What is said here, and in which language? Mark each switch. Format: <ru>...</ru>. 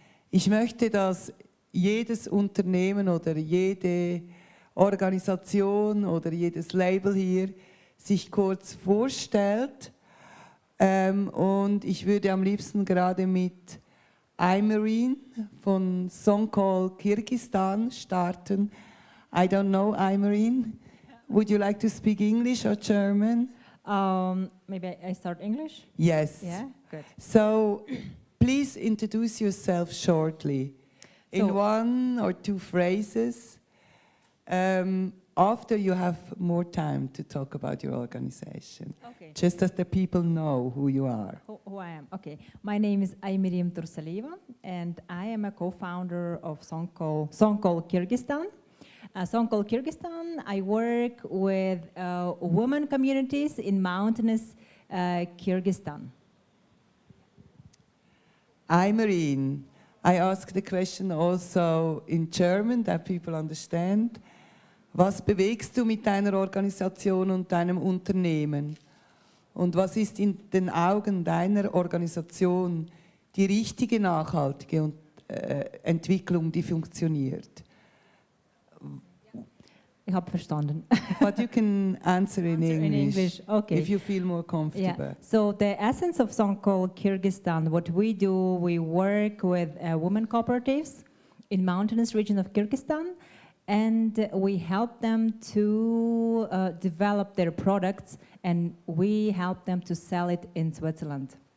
<de>Ich möchte, dass jedes Unternehmen oder jede Organisation oder jedes Label hier sich kurz vorstellt. Und ich würde am liebsten gerade mit Aymerin von Songkol Kirgisistan starten.</de> <en>I don't know, Aymerin. Would you like to speak English or German? Maybe I start English? Yes. Yeah, good. So, please introduce yourself shortly in one or two phrases. After you have more time to talk about your organization, Okay. just as the people know who you are. Who I am? Okay. My name is Aymerin Tursaleva, and I am a co-founder of Songkol Kyrgyzstan. Songkol Kyrgyzstan, I work with women communities in mountainous Kyrgyzstan. Aymerin, I ask the question also in German, that people understand.</en> <de>Was bewegst du mit deiner Organisation und deinem Unternehmen? Und was ist in den Augen deiner Organisation die richtige, nachhaltige Entwicklung, die funktioniert? Ich habe verstanden.</de> <en>But you can answer in English, okay. if you feel more comfortable. Yeah. So the essence of Songkol Kyrgyzstan, what we do, we work with women cooperatives in mountainous region of Kyrgyzstan, and we help them to develop their products, and we help them to sell it in Switzerland.</en>